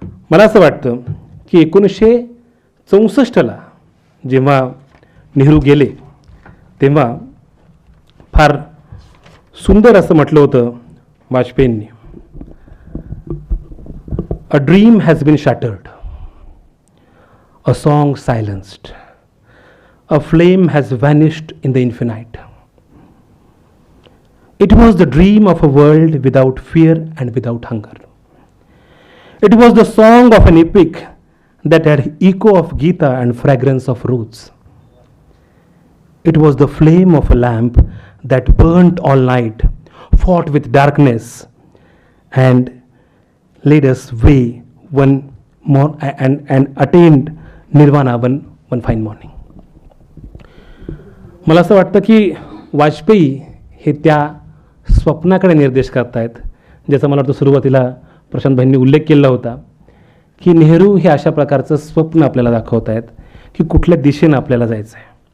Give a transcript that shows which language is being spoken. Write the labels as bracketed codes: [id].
[mr] मला असं वाटतं की 1964ला जेव्हा नेहरू गेले तेव्हा फार सुंदर असं म्हटलं होतं वाजपेयींनी, [en] A dream has been shattered, a song silenced, a flame has vanished in the infinite. It was the dream of a world without fear and without hunger. It was the song of an epic that had echo of Gita and fragrance of roots. It was the flame of a lamp that burnt all night, fought with darkness, and led us way one more and attained nirvana one fine morning. [mr] मला असं वाटतं की वाजपेयी हे त्या स्वप्नाकडे निर्देश करतायत, ज्याचा मला वाटतं सुरुवातीला प्रशांत भाईंनी उल्लेख केला होता की नेहरू हे अशा प्रकारचं स्वप्न आपल्याला दाखवत आहेत की कुठल्या दिशेनं आपल्याला जायचं आहे.